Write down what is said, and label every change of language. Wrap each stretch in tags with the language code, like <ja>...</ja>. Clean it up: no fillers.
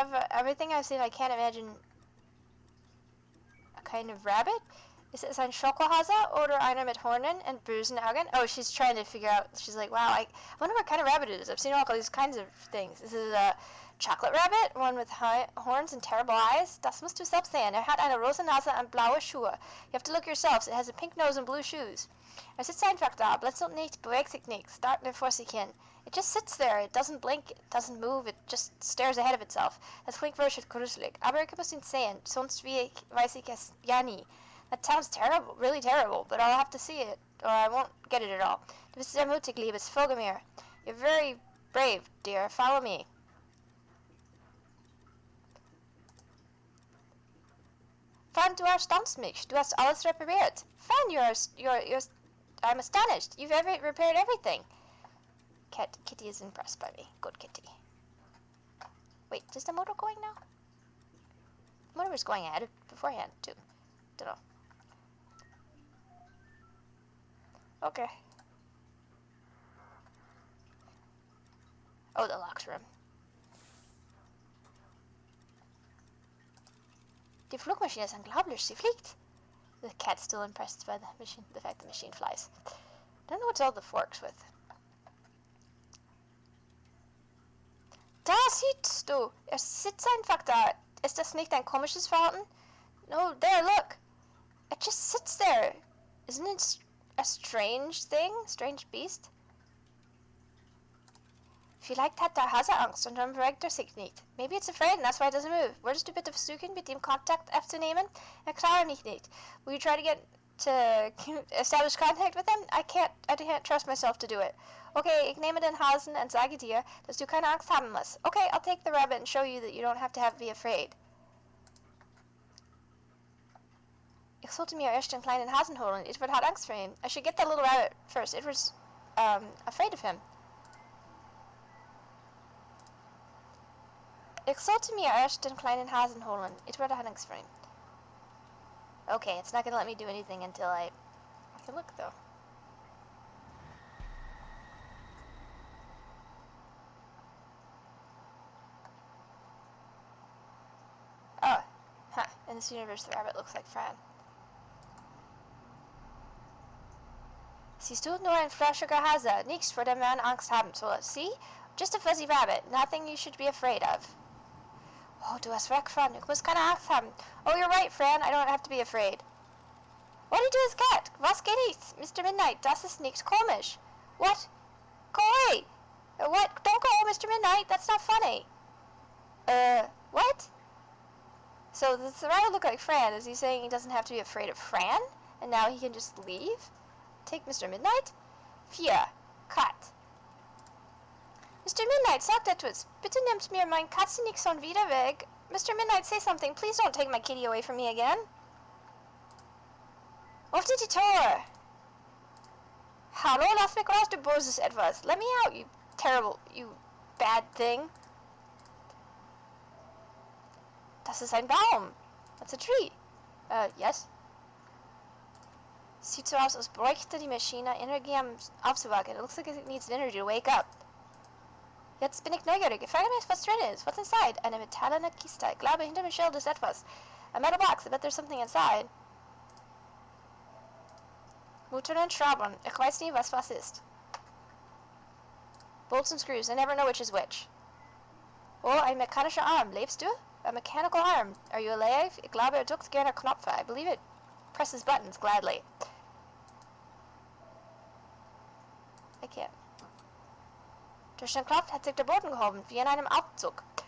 <en>Everything I've seen, I can't imagine a kind of rabbit.</en> <de>Ist es ein Schokohase oder einer mit Hornen und bösen Augen?</de> <en>Oh, she's trying to figure out, she's like, wow, I wonder what kind of rabbit it is. I've seen all these kinds of things. Is it a chocolate rabbit, one with horns and terrible eyes?</en> <de>Das musst du selbst sehen. Hat eine rosa Nase und blaue Schuhe.</de> <en>You have to look yourselves. It has a pink nose and blue shoes.</en> <de>Sitzt einfach da, blinzelt nicht, bewegt sich nicht, starrt nur vor sich hin.</de> <en>It just sits there. It doesn't blink. It doesn't move. It just stares ahead of itself.</en> <de>Das klingt wirklich gruselig. Aber ich muss ihn sehen. Sonst weiß ich es ja nie.</de> <en>That sounds terrible, really terrible, but I'll have to see it, or I won't get it at all.</en> <de>Du bist sehr mutig, Liebes, folge mir.</de> <en>You're very brave, dear. Follow me.</en> <de>Fran, du erstaunst mich. Du hast alles repariert.</de> <en>Fran, I'm astonished. You've repaired everything. Kitty is impressed by me. Good Kitty. Wait, is the motor going now? The motor was going ahead beforehand, too. Don't know. Okay. Oh, the locked room.</en> <de>Die Flugmaschine ist unglaublich. Sie fliegt.</de> <en>The cat's still impressed by the fact the machine flies. I don't know what's all the forks with.</en> <de>Da siehst du. Sitzt einfach da. Ist das nicht ein komisches Verhalten?</de> <en>No, there, look. It just sits there. Isn't it a strange thing? Strange beast?</en> <de>Vielleicht hat der Hase Angst und dann bewegt sich nicht.</de> <en>Maybe it's afraid and that's why it doesn't move.</en> <de>Würdest du bitte versuchen, mit ihm Kontakt aufzunehmen? Klar nicht.</de> <en>Will you try to establish contact with him? I can't trust myself to do it.</en> <de>Okay, ich nehme den Hasen und sage dir, dass du keine Angst haben musst.</de> <en>Okay, I'll take the rabbit and show you that you don't have to be afraid.</en> <de>Ich sollte mir erst den kleinen Hasen holen. Itward hat Angst vor ihm.</de> <en>I should get the little rabbit first. Itward's afraid of him.</en> <de>Ich sollte mir erst den kleinen Hasen holen. Itward hat Angst vor ihm.</de> <en>Okay, it's not gonna let me do anything until I can look though. Oh, huh. In this universe, the rabbit looks like Fran.</en> <de>Siehst du, nur ein flauschiger Hase, nichts vor dem man Angst haben soll.</de> <en>See? Just a fuzzy rabbit, nothing you should be afraid of.</en> <de>Oh, du hast recht, Fran, ich muss keine Angst haben.</de> <en>Oh, you're right, Fran, I don't have to be afraid. What did you do, cat?</en> <de>Was geht nichts?</de> <en>Mr.</en> <de>Midnight, das ist nicht komisch.</de> <en>What? Go away! What? Don't go, Mr. Midnight, that's not funny. What? So, does the rabbit look like Fran? Is he saying he doesn't have to be afraid of Fran? And now he can just leave? Take Mr. Midnight? 4. Cut. Mr.</en> <de>Midnight, sagt etwas. Bitte nehmt mir mein Katzenixon wieder weg.</de> <en>Mr. Midnight, say something. Please don't take my kitty away from me again.</en> <de>Öffnet die Tür. Hallo, lass mich raus, du böses Etwas.</de> <en>Let me out, you bad thing.</en> <de>Das ist ein Baum.</de> <en>That's a tree. Yes.</en> <de>Sieht so aus, als bräuchte die Maschine Energie aufzuwachen.</de> <en>It looks like it needs energy to wake up.</en> <de>Jetzt bin ich neugierig. Ich frage mich, was drin ist.</de> <en>What's inside?</en> <de>Eine metallene Kiste. Ich glaube, hinter dem Schild ist etwas.</de> <en>A metal box. I bet there's something inside.</en> <de>Mutter und Schrauben. Ich weiß nie, was ist.</de> <en>Bolts and screws. I never know which is which.</en> <de>Oh, ein mechanischer Arm. Lebst du?</de> <en>A mechanical arm. Are you alive?</en> <de>Ich glaube, drückt gerne Knöpfe.</de> <en>I believe it presses buttons gladly. I can't.</en> <de>Durch den Knopf hat sich der Boden gehoben, wie in einem Aufzug.</de>